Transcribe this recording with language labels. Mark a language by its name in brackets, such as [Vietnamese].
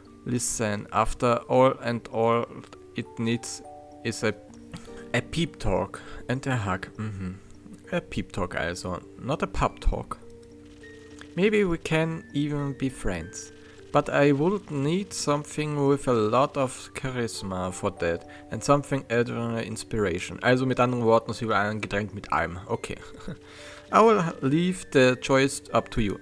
[English] Listen, after all and all it needs is a peep talk and a hug. A peep talk also, not a pub talk. Maybe we can even be friends. But I would need something with a lot of charisma for that. And something other inspiration. [German] Also mit anderen Worten, sie will ein Getränk mit allem. [English] Okay. I will leave the choice up to you.